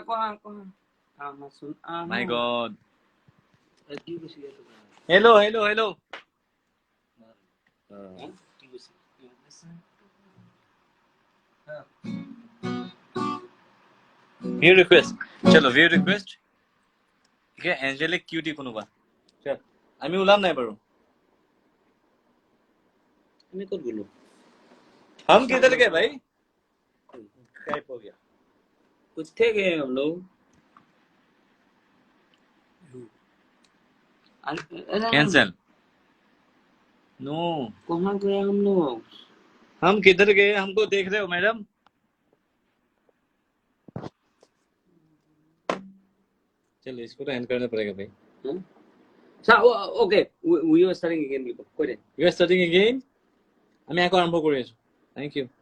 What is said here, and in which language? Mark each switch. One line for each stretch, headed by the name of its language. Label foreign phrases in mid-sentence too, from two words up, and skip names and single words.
English: my god
Assamese: হেল্ল হেল্ল হেল্ল
English: view request
Assamese: চলো
English: view request
Assamese: ঠিক আছে এঞ্জেলিক কিউটি কোনোবা চল আমি ওলাম নাই বাৰু আমি ক'ত গলো
Hindi: हम किधर गए भाई गायब हो गया कुछ थे गए हम लोग
English: cancel no
Hindi: कहाँ गए हम लोग हम किधर गए हमको देख रहे हो मैडम चलो इसको तो एंड करना पड़ेगा भाई
English: ओके we are starting again people you are starting again
Assamese: আমি আকৌ আৰম্ভ কৰি আছো
English: thank you